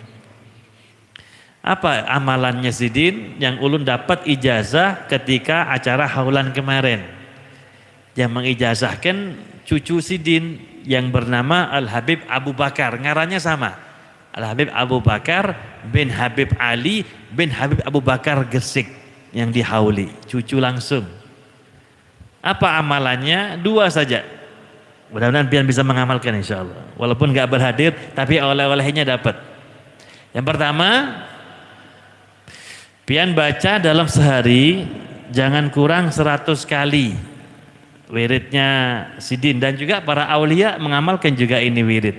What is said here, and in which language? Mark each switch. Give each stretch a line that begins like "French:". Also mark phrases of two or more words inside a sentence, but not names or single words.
Indonesian: Apa amalannya Sidin yang ulun dapat ijazah ketika acara haulan kemarin? Yang mengijazahkan cucu Sidin yang bernama Al-Habib Abu Bakar, ngarannya sama. Al-Habib Abu Bakar bin Habib Ali bin Habib Abu Bakar Gresik yang dihauli, cucu langsung. Apa amalannya? 2 saja. Mudah-mudahan pian bisa mengamalkan
Arabic: إن شاء الله.
Indonesian: Walaupun gak berhadir, tapi oleh-olehnya dapat. Yang pertama, pian baca dalam sehari jangan kurang 100 kali wiridnya Sidin, dan juga para aulia mengamalkan juga ini wirid.